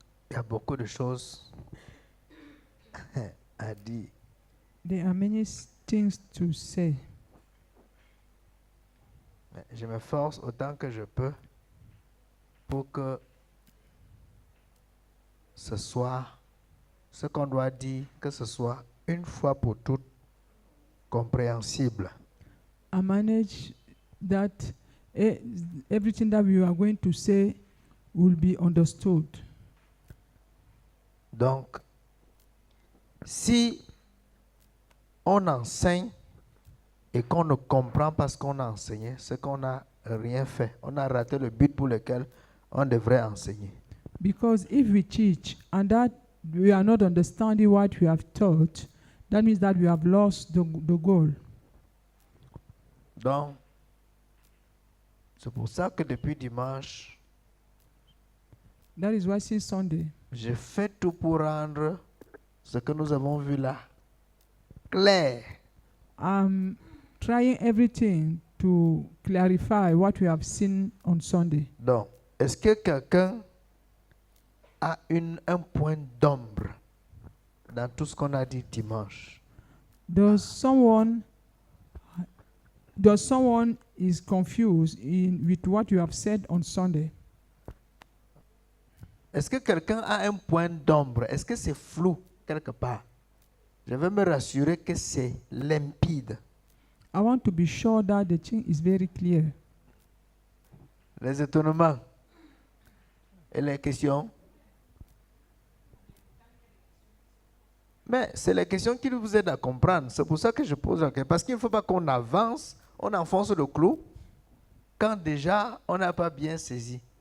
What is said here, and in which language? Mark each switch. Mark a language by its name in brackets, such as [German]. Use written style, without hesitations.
[French] Il y a beaucoup de choses à dire. [English] There are many things to say. [French] Mais je m'efforce autant que je peux pour que ce soit ce qu'on doit dire, que ce soit une fois pour toutes compréhensible. [English] I manage that everything that we are going to say will be understood. [French] Donc, si on enseigne et qu'on ne comprend pas ce qu'on a enseigné, c'est qu'on n'a rien fait. On a raté le but pour lequel on devrait enseigner. [English] Because if we teach and that we are not understanding what we have taught, that means that we have lost the goal. [French] Donc, c'est pour ça que depuis dimanche, [English] That is why since Sunday, [French] j'ai fait tout pour rendre ce que nous avons vu là clair. [English] I'm trying everything to clarify what we have seen on Sunday. [French] Donc, est-ce que quelqu'un a un point d'ombre dans tout ce qu'on a dit dimanche? [English] Does someone is confused with what you have said on Sunday? [French] Est-ce que quelqu'un a un point d'ombre? Est-ce que c'est flou quelque part? Je veux me rassurer que c'est limpide. [English] I want to be sure that the thing is very clear. [French] Les étonnements et les questions. Mais c'est les questions qui vous aident à comprendre. C'est pour ça que je pose la question. Parce qu'il ne faut pas qu'on avance, on enfonce le clou, quand déjà on n'a pas bien saisi.